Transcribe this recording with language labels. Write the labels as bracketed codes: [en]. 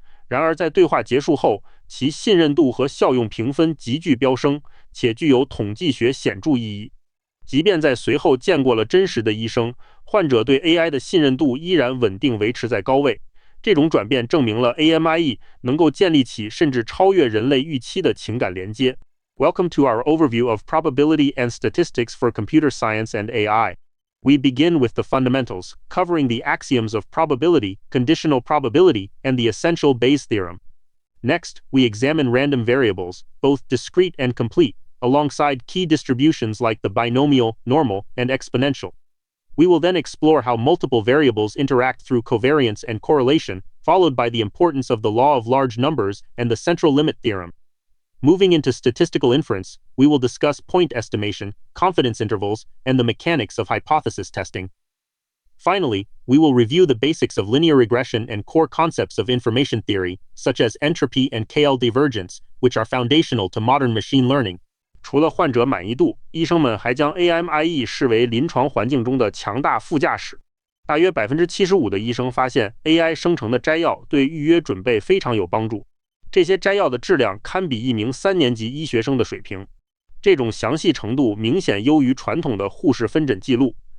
[zh] 然而在对话结束后，其信任度和效用评分急剧飙升，且具有统计学显著意义。即便在随后见过了真实的医生，患者对 AI 的信任度依然稳定维持在高位。这种转变证明了 AMIE 能够建立起甚至超越人类预期的情感连接。 [en] Welcome to our overview of probability and statistics for computer science and AI. We begin with the fundamentals, covering the axioms of probability, conditional probability, and the essential Bayes theorem. Next, we examine random variables, both discrete and complete, alongside key distributions like the binomial, normal, and exponential. We will then explore how multiple variables interact through covariance and correlation, followed by the importance of the law of large numbers and the central limit theorem. Moving into statistical inference, we will discuss point estimation, confidence intervals, and the mechanics of hypothesis testing. Finally, we will review the basics of linear regression and core concepts of information theory, such as entropy and KL divergence, which are foundational to modern machine learning. [zh] 除了患者满意度，医生们还将 AMIE 视为临床环境中的强大副驾驶。大约 75% 的医生发现 AI 生成的摘要对预约准备非常有帮助。这些摘要的质量堪比一名3年级医学生的水平，这种详细程度明显优于传统的护士分诊记录。